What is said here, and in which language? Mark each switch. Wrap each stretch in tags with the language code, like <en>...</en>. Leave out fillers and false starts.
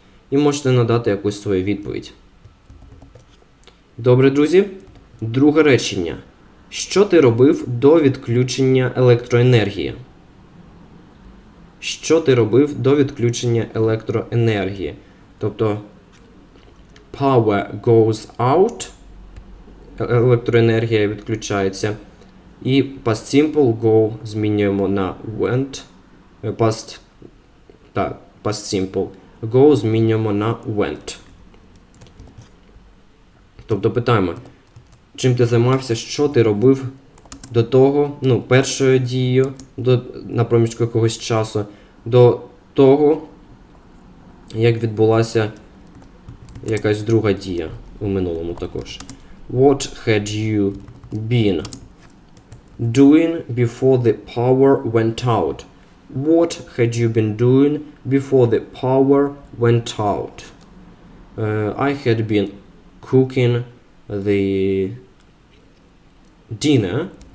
<uk>І можете надати якусь свою відповідь. Добре, друзі. Друге речення. Що ти робив до відключення електроенергії? Що ти робив до відключення електроенергії? Тобто,</uk> <en>power goes out,</en> <uk>електроенергія відключається. І past simple go змінюємо на went. Past simple go змінюємо на went. Тобто питаємо, чим ти займався, що ти робив до того, першою дією, на проміжку якогось часу, до того, як відбулася якась друга дія у минулому також.</uk> <en>What had you been doing before the power went out? What had you been doing before the power went out? I had been cooking the dinner.</en>